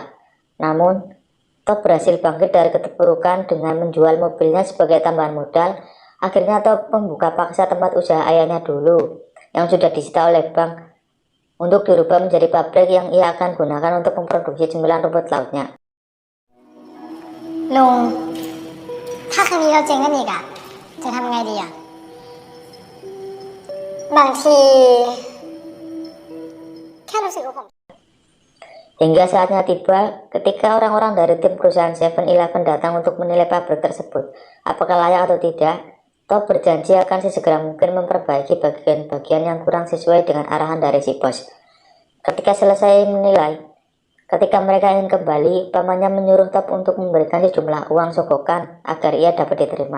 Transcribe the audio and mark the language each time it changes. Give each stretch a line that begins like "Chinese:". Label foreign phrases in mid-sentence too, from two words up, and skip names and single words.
Indonesian: Namun, Top berhasil bangkit dari keterpurukan dengan menjual mobilnya sebagai tambahan modal. Akhirnya Top membuka paksa tempat usaha ayahnya dulu yang sudah disita oleh bank untuk dirubah menjadi pabrik yang ia akan gunakan untuk memproduksi cemilan rumput lautnya.
Thai: ลุง ถ้าครั้งนี้เราเจ๊งกันอีกอะจะทำไงดีอะบางทีแค่รู้สึกว่าผม
Indonesian: Hingga saatnya tiba ketika orang-orang dari tim perusahaan 7-Eleven datang untuk menilai pabrik tersebut apakah layak atau tidak. Top berjanji akan sesegera mungkin memperbaiki bagian-bagian yang kurang sesuai dengan arahan dari si bos. Ketika selesai menilai, ketika mereka ingin kembali, pamannya menyuruh Top untuk memberikan sejumlah uang sogokan agar ia dapat diterima.